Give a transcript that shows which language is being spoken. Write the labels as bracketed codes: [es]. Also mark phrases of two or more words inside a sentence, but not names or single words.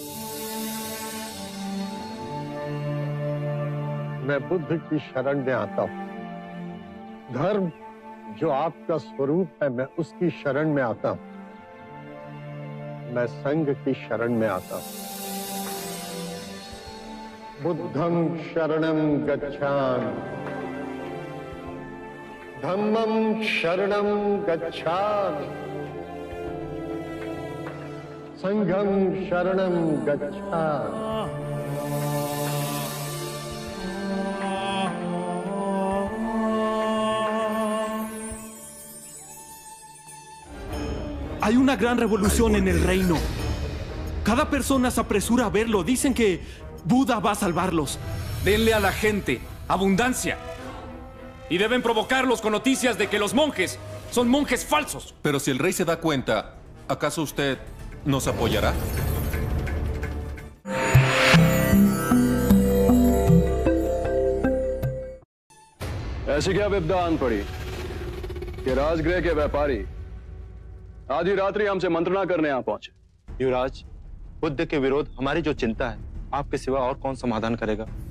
[hi] मैं बुद्ध की शरण में आता हूं। धर्म जो आपका स्वरूप है, मैं उसकी शरण में आता हूं। मैं संघ की शरण में आता हूं। [pi] बुद्धं शरणं गच्छामि, धम्मं शरणं गच्छामि, संघं शरणं गच्छामि। [es] Hay una gran revolución en el reino. Cada persona se apresura a verlo. Dicen que Buda va a salvarlos. Denle a la gente abundancia. Y deben provocarlos con noticias de que los monjes son monjes falsos. Pero si el rey se da cuenta, ¿acaso usted nos apoyará? [hi] ऐसी क्या विपदा आन पड़ी कि राजगृह के व्यापारी आधी रात्रि हमसे मंत्रणा करने यहाँ पहुंचे? युवराज, बुद्ध के विरोध हमारी जो चिंता है, आपके सिवा और कौन समाधान करेगा?